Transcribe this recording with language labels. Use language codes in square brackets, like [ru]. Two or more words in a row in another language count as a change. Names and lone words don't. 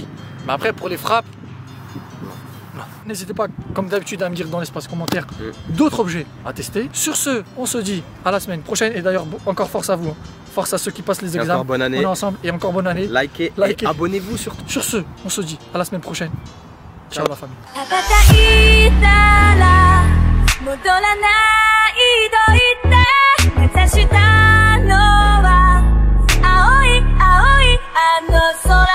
[fr] Mais après, pour les frappes, non. N'hésitez pas, comme d'habitude, à me dire dans l'espace commentaire d'autres objets à tester. Sur ce, on se dit à la semaine prochaine. Et d'ailleurs, encore force à vous. Hein. Force à ceux qui passent les examens. Encore bonne année. On est ensemble et encore bonne année. Likez. Et abonnez-vous surtout. Sur ce, on se dit à la semaine prochaine. Ciao la famille. [ja] 戻らないと言って目指したのは青い青いあの空